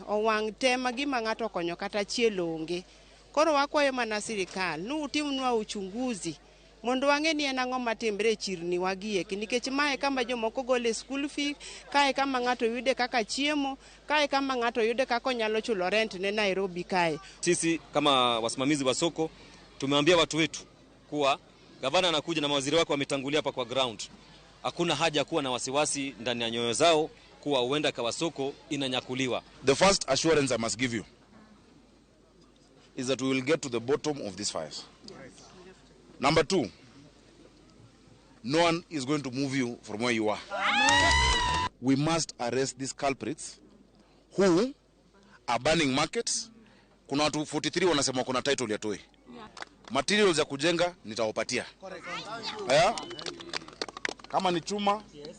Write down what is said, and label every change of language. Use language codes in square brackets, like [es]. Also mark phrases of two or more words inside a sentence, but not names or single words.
[luo] Owang' tema gima ng'ato konyo kata chielo onge. Koro wakwayo mana sirikal ni utimnwa uchunguzi mondo wang'e ni en ang'o matimbre e chirni wagieki, nikech mae kama jomoko gole [en] school fee, [luo] kae kama ng'ato yude kaka chiemo, kae kama ng'ato yude kaka onyalo chulo rent ne Nairobi kae. [sw] Sisi kama wasimamizi wa soko tumeambia watu wetu kuwa gavana anakuja na mawaziri wake wametangulia hapa kwa ground. Hakuna haja kuwa na wasiwasi ndani ya nyoyo zao kuwa huenda kwa soko inanyakuliwa. [en] The first assurance I must give you is that we will get to the bottom of these fires. Number 2, no one is going to move you from where you are. We must arrest these culprits who are burning markets. [sw] Kuna watu 43 wanasema kuna title ya toy. Materials ya kujenga nitawapatia. Kama ni chuma